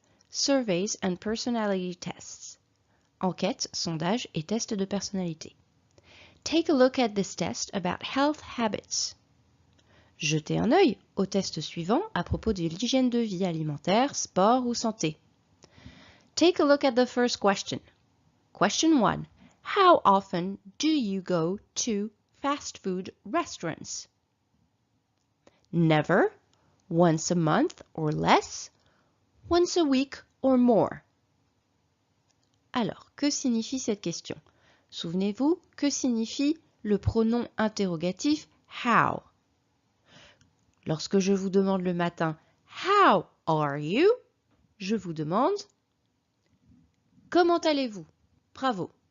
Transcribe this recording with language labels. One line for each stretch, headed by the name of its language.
English: Surveys and personality tests.
French: Enquête, sondage et test de personnalité.
English: Take a look at this test about health habits.
French: Jetez un œil au test suivant à propos de l'hygiène de vie alimentaire, sport ou santé.
English: Take a look at the first question. Question 1. How often do you go to fast food restaurants? Never, once a month or less, once a week or more.
French: Alors, que signifie cette question? Souvenez-vous, que signifie le pronom interrogatif how? Lorsque je vous demande le matin «
English: How are you ?»
French: je vous demande « Comment allez-vous ?» Bravo.